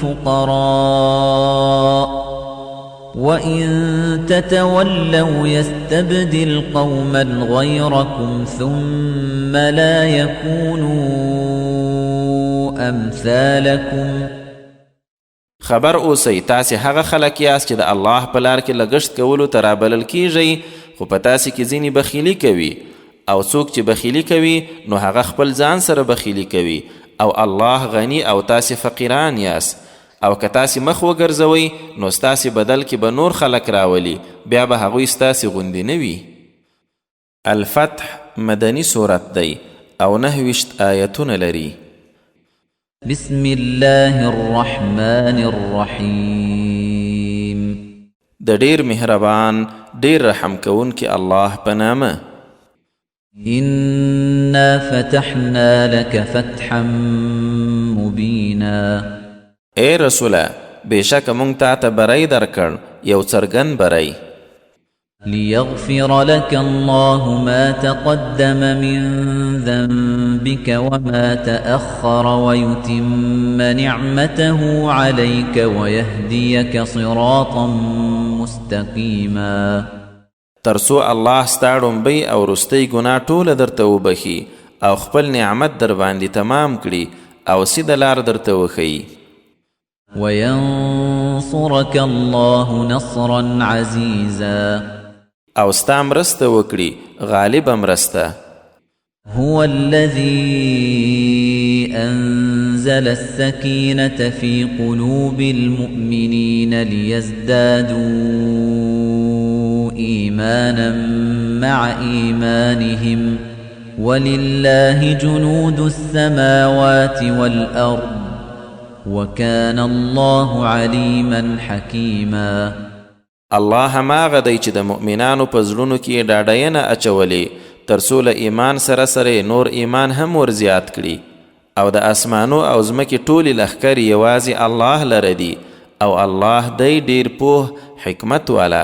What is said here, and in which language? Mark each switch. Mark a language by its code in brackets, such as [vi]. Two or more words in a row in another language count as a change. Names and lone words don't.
[ar] الفقراء وإن تتولوا يستبدل قوما غيركم ثم لا يكونوا أمثالكم. [ps] خبر اوسئ تاسې هغه خلک یاست چې د الله په لار کې لګښت کولو ته رابلل کیږئ خو په تاسې کې ځینې بخیلي کوي او څوک چې بخیلي کوي نو هغه خپل ځان سره بخیلي کوي او الله غني او تاسې فقیران یاست او که تاسې مخ وګرځوئ نو ستاسې بدل کې به نور خلک راولي بیا به هغوی ستاسې غوندې نه وي. الفتح مدني صورت دی او 29 آیتونه لري. [ar] بسم الله الرحمن الرحیم [ps] د ډیر مهربان ډیر رحم کوونکی الله په نامه. [ar] إنا فتحنا لك فتحا مبینا [ps] اے رسوله بېشکه موږ تا ته بری درکړ یو څرګند بری. [ar] ليغفر لك الله ما تقدم من ذنبك وما تأخر ويتم نعمته عليك ويهديك صراطا مستقيما. [ps] ترسو الله ستا ړومبی او وروستۍ ګناه ټوله درته وبخي او خپل نعمت در باندې تمام کړي او سیده لار درته وښیي. [ar] وينصرك الله نصرا عزيزا [ps] او ستا مرسته وکړي غالبه مرسته. [ar] هو الذي أنزل السكينة في قلوب المؤمنين ليزدادوا إيمانا مع إيمانهم ولله جنود السماوات والأرض وكان الله عليما حكيما. [ps] الله هماغه دی چې د مؤمنانو په زړونو کې ډاډینه اچولې ترڅو له ایمان سره سره نور ایمان هم ورزیات کړي او د اسمانو او ځمکې ټولې لښکرې یوازې الله لره دي او الله دی ډیر پوه حکمت والا.